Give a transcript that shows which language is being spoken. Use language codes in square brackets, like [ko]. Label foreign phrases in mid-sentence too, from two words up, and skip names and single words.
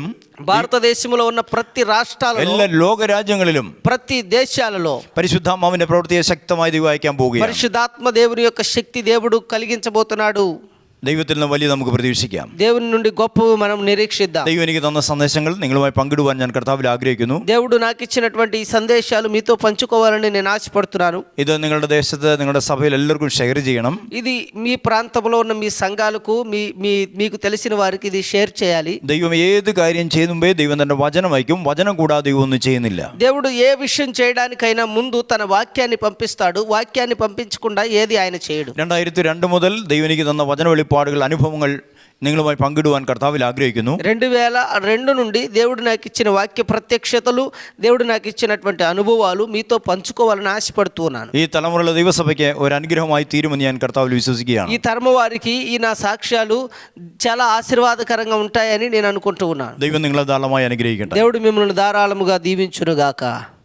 [te] భారతదేశంలో ఉన్న ప్రతి రాష్ట్రాలలో, [ml] എല്ലാ ലോകരാജ്യങ്ങളിലും [te] ప్రతి దేశాలలో [ml] പരിശുദ്ധാത്മാവിന്റെ പ്രവൃത്തിയെ ശക്തമായി ദൈവം അയക്കാൻ പോവുകയാണ്. [te] పరిశుద్ధాత్మ దేవుని యొక్క శక్తి దేవుడు కలిగించబోతున్నాడు. [ml] ദൈവത്തിൽ നിന്ന് വലിയ നമുക്ക് പ്രതീക്ഷിക്കാം. [te] దేవుని నుండి గొప్పవి మనం నిరీక్షిద్దాం. [ml] ദൈവം എനിക്ക് തന്ന സന്ദേശങ്ങൾ നിങ്ങളുമായി പങ്കിടുവാൻ ഞാൻ കർത്താവിൽ ആഗ്രഹിക്കുന്നു. [te] దేవుడు నాకు ఇచ్చినటువంటి ఈ సందేశాలు మీతో పంచుకోవాలని నేను ఆశపడుతున్నాను. [ml] ഇത് നിങ്ങളുടെ ദേശത്ത്, നിങ്ങളുടെ സഭയിൽ എല്ലാവർക്കും ഷെയർ ചെയ്യണം. [te] ఇది మీ ప్రాంతంలో ఉన్న మీ సంఘాలకు, మీకు తెలిసిన వారికి ఇది షేర్ చేయాలి. [ml] ദൈവം ഏത് കാര്യം ചെയ്യുമ്പേ ദൈവം തന്റെ വചനം അയക്കും. വചനം കൂടാതെ ദൈവം ഒന്നും ചെയ്യുന്നില്ല. [te] దేవుడు ఏ విషయం చేయడానికైనా ముందు తన వాక్యాన్ని పంపిస్తాడు. వాక్యాన్ని పంపించకుండా ఏది ఆయన చేయడు. [ml] 2002 മുതൽ ദൈവം എനിക്ക് തന്ന വചന വെളിപ്പാടുകൾ, അനുഭവങ്ങൾ നിങ്ങളുമായി പങ്കിടുവാൻ കർത്താവിൽ ആഗ്രഹിക്കുന്നു. [te] 2002 నుండి దేవుడు నాకు ఇచ్చిన వాక్య ప్రత్యక్షతలు, దేవుడు నాకు ఇచ్చినటువంటి అనుభవాలు మీతో పంచుకోవాలని ఆశపడుతున్నాను. [ml] ഈ തലമുറയിലെ ദൈവസഭയ്ക്ക് ഒരു അനുഗ്രഹമായി തീരുമെന്ന് ഞാൻ കർത്താവിൽ വിശ്വസിക്കുകയാണ്. [te] ఈ తరమ వారికి ఈ నా సాక్ష్యాలు చాలా ఆశీర్వాదకరంగా ఉంటాయని నేను అనుకుంటూ ఉన్నాను. [ml] ദൈവം നിങ്ങളെ ധാരാളമായി അനുഗ്രഹിക്കട്ടെ. [te] దేవుడు మిమ్మల్ని ధారాళముగా దీవించును గాక.